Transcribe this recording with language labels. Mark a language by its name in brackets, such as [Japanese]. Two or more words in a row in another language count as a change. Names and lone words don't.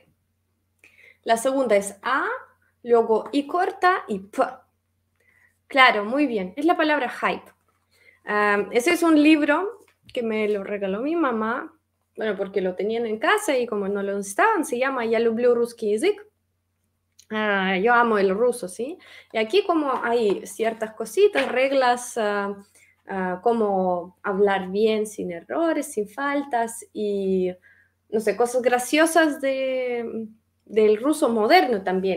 [Spanish] La segunda es A, luego I corta y P. Claro, muy bien. Es la palabra hype. Ese es un libro que me lo regaló mi mamá, bueno, porque lo tenían en casa y como no lo necesitaban, se llama [Russian] Я люблю русский язык. [Spanish] Yo amo el ruso, ¿sí? Y aquí como hay ciertas cositas, reglas, como hablar bien sin errores, sin faltas y, no sé, cosas graciosas del ruso moderno también.